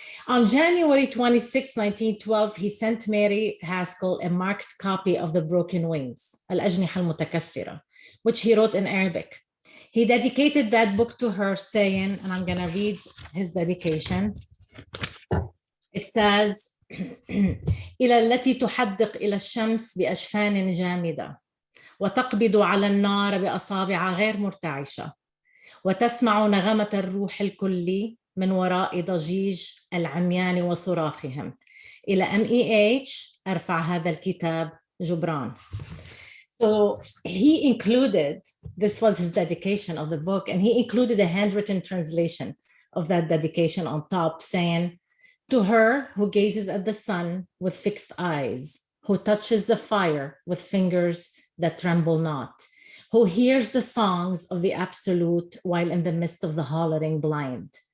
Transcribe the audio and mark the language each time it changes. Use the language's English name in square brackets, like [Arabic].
[English] On January 26, 1912, he sent Mary Haskell a marked copy of The Broken Wings, Al-Ajniha Al-Mutakassira, which he wrote in Arabic. He dedicated that book to her, saying, and I'm going to read his dedication. It says, [Arabic] إلى التي تحدق إلى الشمس بأجفان جامدة وتقبض على النار بأصابع غير مرتعشة وتسمع نغمة الروح الكلي من وراء ضجيج العميان وصراخهم. إلى MEH أرفع هذا الكتاب جبران. [English] So he included, this was his dedication of the book, and he included a handwritten translation of that dedication on top, saying, "To her who gazes at the sun with fixed eyes, who touches the fire with fingers that tremble not, who hears the songs of the absolute while in the midst of the hollering blind.